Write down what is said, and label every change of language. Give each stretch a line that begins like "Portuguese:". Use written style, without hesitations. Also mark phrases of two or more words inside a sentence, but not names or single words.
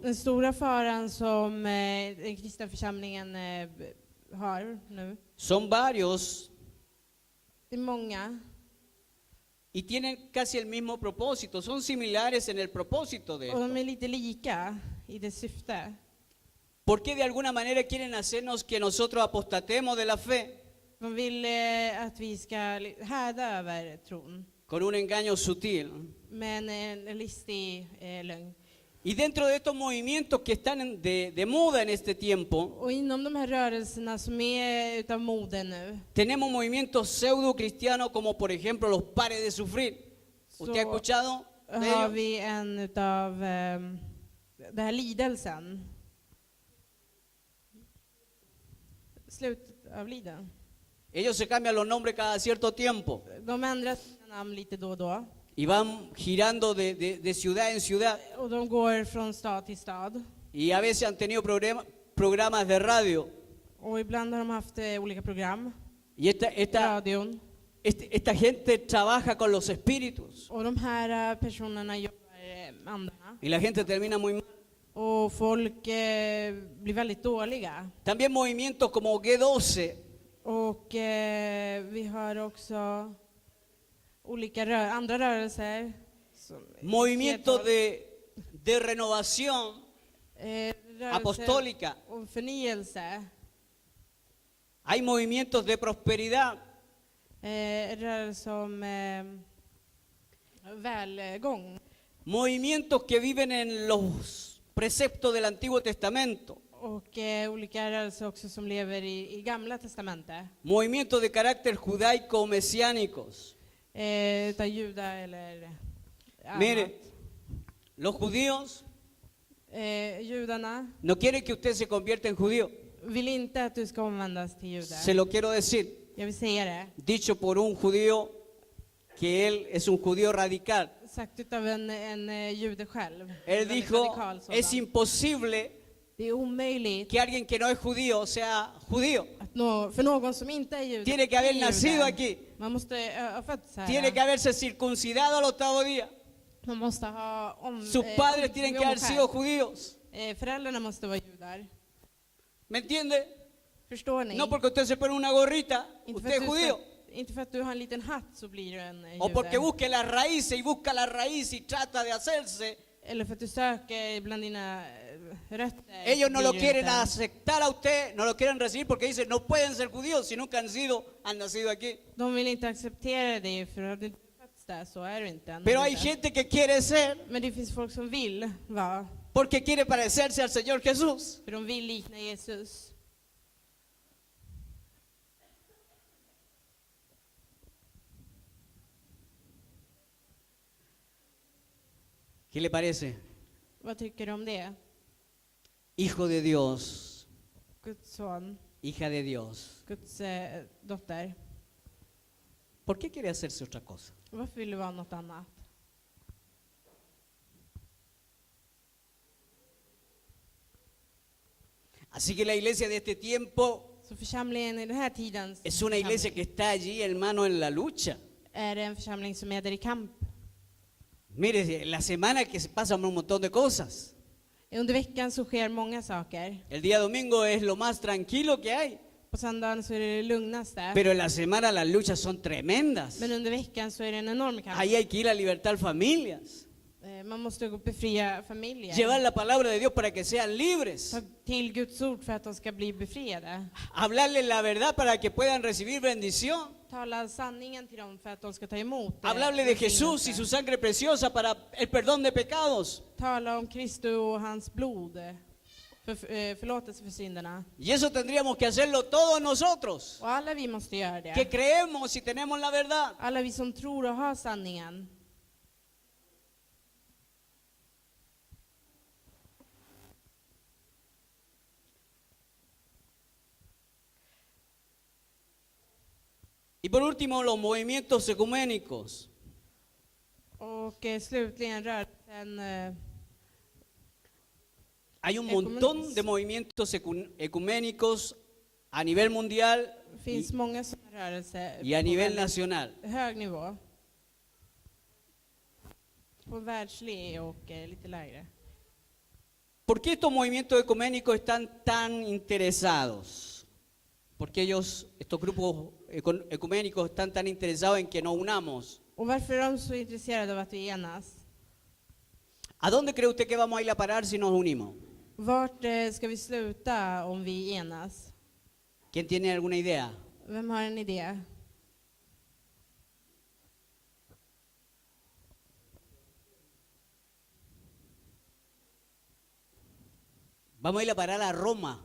Swedish: Den stora faran som den kristna församlingen har nu,
Spanish: son varios
Swedish: det är många.
Spanish: y tienen casi el mismo propósito, son similares en el propósito de
Swedish: Och de
Spanish: esto.
Swedish: är lite lika i det syfte.
Spanish: Porque de alguna manera quieren hacernos que nosotros apostatemos de la fe
Swedish: De vill att vi ska härda över tron
Spanish: con un engaño sutil.
Swedish: med en listig lögn.
Spanish: Y dentro de estos movimientos que están de moda en este tiempo,
Swedish: Och inom de här rörelserna som är utav mode nu,
Spanish: tenemos movimientos pseudo cristianos como por ejemplo los pares de sufrir. ¿Usted ha escuchado de
Swedish: har
Spanish: ellos?
Swedish: vi en utav den här lidelsen. Slutet av liden.
Spanish: Ellos se cambian los nombres cada cierto tiempo
Swedish: De ändrar sina namn lite då och då.
Spanish: y van girando de ciudad en ciudad.
Swedish: Och de går från stad till stad.
Spanish: Y a veces han tenido programas de radio.
Swedish: Och ibland har de haft olika program.
Spanish: Y
Swedish: Radion.
Spanish: esta gente trabaja con los espíritus.
Swedish: Och de här personerna jobbar med andarna.
Spanish: Y la gente termina muy mal.
Swedish: Och folk blir väldigt dåliga.
Spanish: También movimientos como G12,
Swedish: Och vi har också olika andra rörelser.
Spanish: movimientos de renovación
Swedish: Rörelser
Spanish: apostólica.
Swedish: och förnyelse.
Spanish: Hay movimientos de prosperidad.
Swedish: Rörelser om välgång.
Spanish: Movimientos que viven en los preceptos del Antiguo Testamento.
Swedish: Och olika rörelser också som lever i Gamla testamentet.
Spanish: Movimientos de carácter judaico o mesiánicos.
Swedish: Utav Juda eller annat.
Spanish: Mire, los judíos
Swedish: Judarna
Spanish: no quieren que usted se convierta en judío.
Swedish: vill inte att du ska omvändas till judar.
Spanish: Se lo quiero decir,
Swedish: Jag vill säga det.
Spanish: dicho por un judío que él es un judío radical.
Swedish: Sagt utav en jude själv.
Spanish: Él
Swedish: En väldigt
Spanish: dijo,
Swedish: radikal sådan.
Spanish: es imposible
Swedish: Det är omöjligt
Spanish: que alguien que no es judío sea judío.
Swedish: att för någon som inte är jude.
Spanish: Tiene que haber
Swedish: är
Spanish: nacido
Swedish: jude.
Spanish: aquí.
Swedish: Man måste ha fötts här.
Spanish: Tiene que haberse circuncidado al octavo día.
Swedish: Man måste ha
Spanish: Sus padres tienen que haber sido
Swedish: omskär.
Spanish: judíos.
Swedish: Föräldrarna måste vara judar.
Spanish: ¿Me entiende?
Swedish: Förstår ni?
Spanish: No porque usted se pone una gorrita,
Swedish: Inte
Spanish: usted es judío.
Swedish: inte för att du har en liten hatt så blir du en
Spanish: O porque
Swedish: jude.
Spanish: busque la raíz y busca la raíz y trata de hacerse.
Swedish: Eller för att du söker bland dina rötter.
Spanish: Ellos no
Swedish: blir
Spanish: lo
Swedish: du
Spanish: quieren
Swedish: inte en-
Spanish: aceptar a usted, no lo quieren recibir porque dicen no pueden ser judíos si nunca han nacido aquí.
Swedish: De vill inte acceptera dig för att du inte fötts där, så är du inte än.
Spanish: Pero hay gente que quiere ser
Swedish: Men det finns folk som vill vara,
Spanish: porque quiere parecerse al Señor Jesús.
Swedish: för de vill likna Jesus.
Spanish: ¿Qué le parece?
Swedish: Vad tycker du om det?
Spanish: Hijo de Dios,
Swedish: Guds son,
Spanish: hija de Dios.
Swedish: Guds dotter.
Spanish: ¿Por qué quiere hacerse otra cosa?
Swedish: Varför vill du vara något annat?
Spanish: Así que la iglesia de este tiempo
Swedish: Så församlingen i den här tiden
Spanish: es una iglesia que está allí, hermano, en la lucha.
Swedish: är det en församling som är där i kamp.
Spanish: Mire, la semana que se pasan un montón de cosas.
Swedish: Under veckan så sker många saker.
Spanish: El día domingo es lo más tranquilo que hay.
Swedish: På söndagen så är det lugnaste.
Spanish: Pero en la semana las luchas son tremendas.
Swedish: Men under veckan så är det en enorm kamp.
Spanish: Ahí hay que ir a libertar familias.
Swedish: Man måste befria familjer.
Spanish: Llevar la palabra de Dios para que sean libres.
Swedish: Ta till Guds ord för att de ska bli befriade.
Spanish: Hablarles la verdad para que puedan recibir bendición.
Swedish: Tala sanningen till dem för att de ska ta emot.
Spanish: Hablarle de Jesús y su sangre preciosa para el perdón de pecados.
Swedish: Tala om Kristus och hans blod. För förlåtelse för synderna.
Spanish: Y eso tendríamos que hacerlo todos nosotros,
Swedish: Och alla vi måste göra det.
Spanish: que creemos y tenemos la verdad.
Swedish: Alla vi som tror och har sanningen.
Spanish: Y por último, los movimientos ecuménicos.
Swedish: Och slutligen rörelsen.
Spanish: Hay un montón de movimientos ecuménicos a nivel mundial
Swedish: Det finns många sådana rörelser
Spanish: y a
Swedish: på
Spanish: nivel
Swedish: väldigt
Spanish: nacional.
Swedish: hög nivå. På världslig och lite lägre.
Spanish: ¿Por qué estos movimientos ecuménicos están tan interesados? ¿Por qué estos grupos ecuménicos están tan interesados en que nos unamos?
Swedish: Och varför är de så intresserade av att vi enas?
Spanish: ¿A dónde cree usted que vamos a ir a parar si nos unimos?
Swedish: Vart ska vi sluta om vi enas?
Spanish: ¿Quién tiene alguna idea?
Swedish: Vem har en idé?
Spanish: Vamos a ir a parar a Roma.